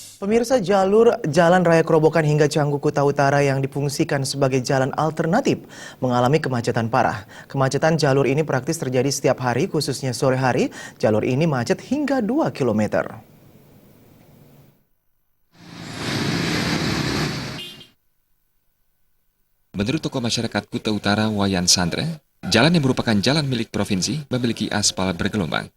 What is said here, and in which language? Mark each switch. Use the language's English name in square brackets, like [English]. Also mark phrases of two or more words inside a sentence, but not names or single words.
[Indonesian] Pemirsa, jalur Jalan Raya Kerobokan hingga Canggu Kuta Utara yang difungsikan sebagai jalan alternatif mengalami kemacetan parah. Kemacetan jalur ini praktis terjadi setiap hari, khususnya sore hari. Jalur ini macet hingga 2 kilometer. Menurut tokoh masyarakat Kuta Utara Wayan Sandra, jalan yang merupakan jalan milik provinsi memiliki aspal bergelombang.